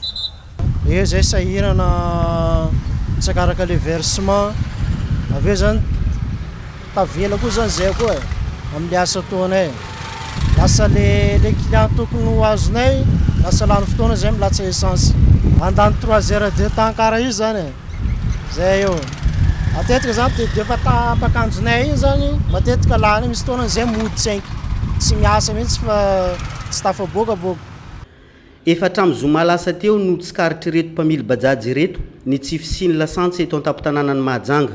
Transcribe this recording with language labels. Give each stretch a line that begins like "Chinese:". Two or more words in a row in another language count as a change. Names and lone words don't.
Malagasy: Zay sahirana sakaraka
French: le versement
Malagasy: aveo zany tavela koa zany zay koa amin'ny asa taonay lasa
French: le client
Malagasy: tokony ho azonay lasa lany fotoana zay milatsa essence andany
French: 3 heures de temps
Malagasy: karaha io zany zay eo. Matetika zany defa tapakanjonay iny zany matetika lany misy fotoana zay mody tsy miasa mihitsy fa tsy tafabokaboka. Efa hatramin'ny zoma lasa teo no tsikaritry reto mpamily bajajy reto ny tsy fisiany lasantsy eto an-tampon-tanàna ny Mahajanga.